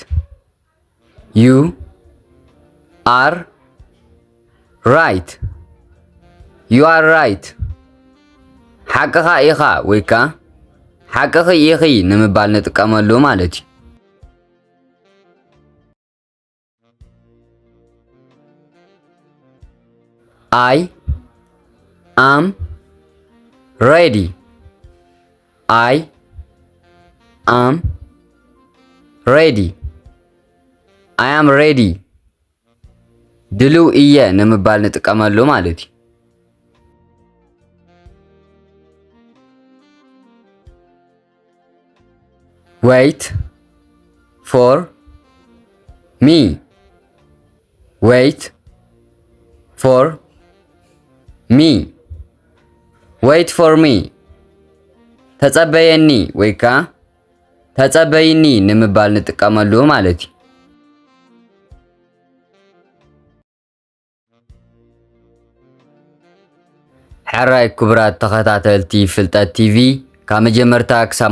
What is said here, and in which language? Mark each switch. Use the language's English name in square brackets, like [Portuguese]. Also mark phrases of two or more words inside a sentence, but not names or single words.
[English] You are right. You are right. [Tigrinya] ሓቅኻ ኢኻ ወይካ ሓቅኺ ኢኺ ንምባል ንጥቀመሉ ማለት እዩ [English] I am ready. I am ready. I am ready. [Tigrinya] ድልው እየ ንምባል ንጥቀመሉ ማለት እዩ [English] Wait for me. Wait for me. Wait for me. [Tigrinya] ተጸበየኒ ወይካ ተጸበይኒ ንምባል ንጥቀመሉ ማለት እዩ ሕራይ ክቡራት ተኸታተልቲ ፍልጠት ቲቪ ካብ መጀመርታ ክሳብ